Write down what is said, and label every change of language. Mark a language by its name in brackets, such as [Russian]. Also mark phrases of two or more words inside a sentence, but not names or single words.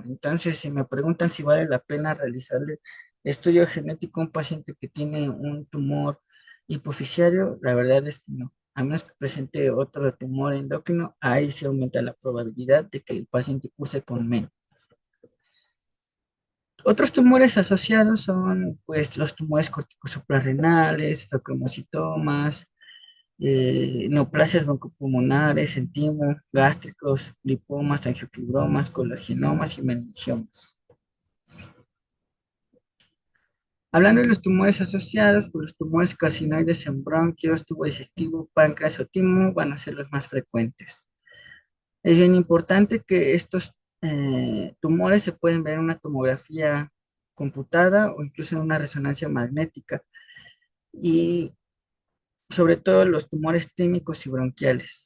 [Spanish] Entonces, si me preguntan si vale la pena realizarle estudio genético a un paciente que tiene un tumor hipofisiario, la verdad es que no. A menos que presente otro tumor endocrino, ahí se aumenta la probabilidad de que el paciente curse con MEN. Otros tumores asociados son pues los tumores corticosuprarrenales, feocromocitomas, neoplasias broncopulmonares, entimo, gástricos, lipomas, angiofibromas, colagenomas y meningiomas. Hablando de los tumores asociados, pues los tumores carcinoides en bronquios, tubo digestivo, páncreas o timo van a ser los más frecuentes. Es bien importante que estos tumores se pueden ver en una tomografía computada o incluso en una resonancia magnética y sobre todo los tumores tímicos y bronquiales.